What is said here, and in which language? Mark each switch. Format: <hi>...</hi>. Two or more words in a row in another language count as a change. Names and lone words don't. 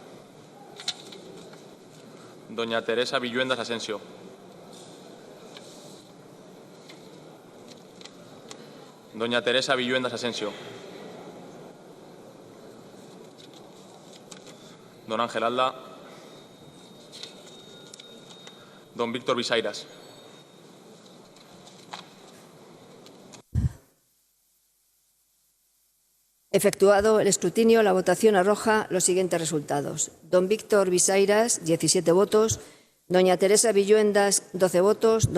<es>doña Teresa Villuendas Asensio, doña Teresa Villuendas Asensio, don Ángel Alda, don Víctor Visairas. Efectuado el escrutinio, la votación arroja los siguientes resultados. Don Víctor Visairas, 17 votos. Doña Teresa Villuendas, 12 votos.</es>